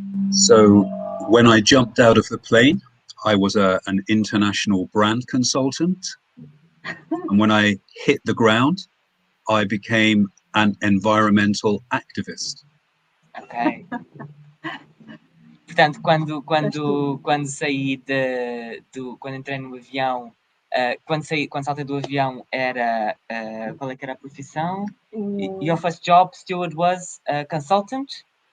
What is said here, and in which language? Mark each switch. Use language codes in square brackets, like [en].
[en] So when I jumped out of the plane, I was an international brand consultant, and when I hit the ground, I became an environmental activist. [pt] Ok. Portanto, quando saí quando entrei no avião, quando saltei do avião, qual é que era a profissão? [en] Your first job, Stuart, was a consultant?